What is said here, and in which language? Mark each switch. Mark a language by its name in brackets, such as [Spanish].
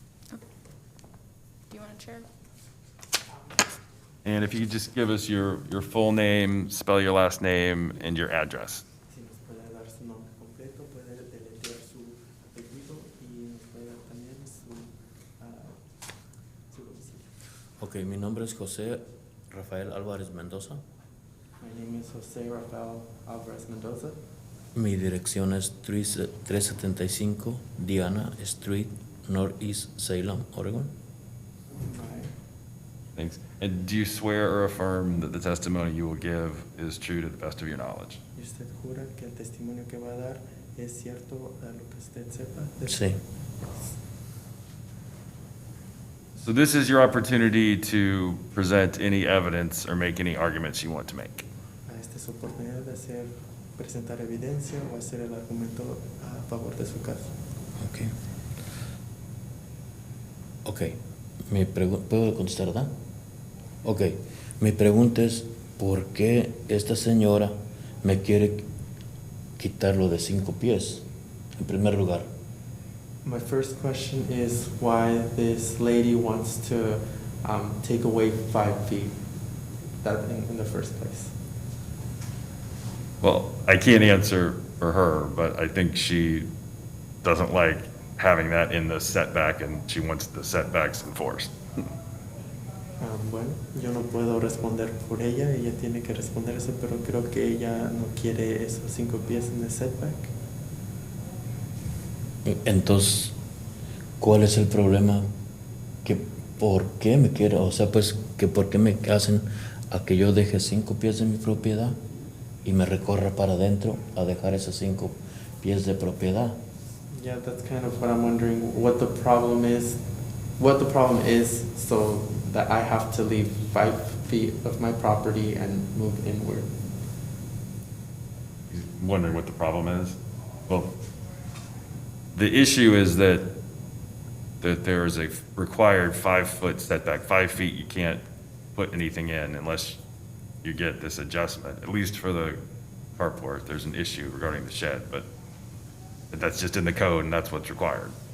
[English] Do you want a chair? And if you could just give us your full name, spell your last name, and your address. [Spanish] Si nos puede dar su nombre completo, puede deletrear su apellido y nos puede dar también su domicilio. Ok, mi nombre es José Rafael Álvarez Mendoza. [English] My name is Jose Rafael Alvarez Mendoza. [Spanish] Mi dirección es 375 Diana Street, Northeast Salem, Oregon. [English] My, Thanks. And do you swear or affirm that the testimony you will give is true to the best of your knowledge? [Spanish] ¿Y usted jura que el testimonio que va a dar es cierto a lo que usted sepa? Sí. [English] So this is your opportunity to present any evidence or make any arguments you want to make. [Spanish] Esta es su oportunidad de presentar evidencia o hacer el argumento a favor de su caso. Ok. Ok. ¿Puedo contestar, verdad? Ok. Mi pregunta es, ¿por qué esta señora me quiere quitar lo de 5 pies? En primer lugar. [English] My first question is why this lady wants to take away 5 feet that in the first place. Well, I can't answer for her, but I think she doesn't like having that in the setback and she wants the setbacks enforced. [Spanish] Bueno, yo no puedo responder por ella tiene que responder eso, pero creo que ella no quiere esos 5 pies en el setback. Entonces, ¿cuál es el problema? ¿Por qué me quiere? O sea, pues, que ¿por qué me hacen a que yo deje 5 pies de mi propiedad y me recorra para adentro a dejar esos 5 pies de propiedad? [English] Yeah, that's kind of what I'm wondering, what the problem is so that I have to leave 5 feet of my property and move inward. Wondering what the problem is? Well, the issue is that there is a required 5-foot setback, 5 feet, you can't put anything in unless you get this adjustment, at least for the carport, there's an issue regarding the shed, but that's just in the code and that's what's required.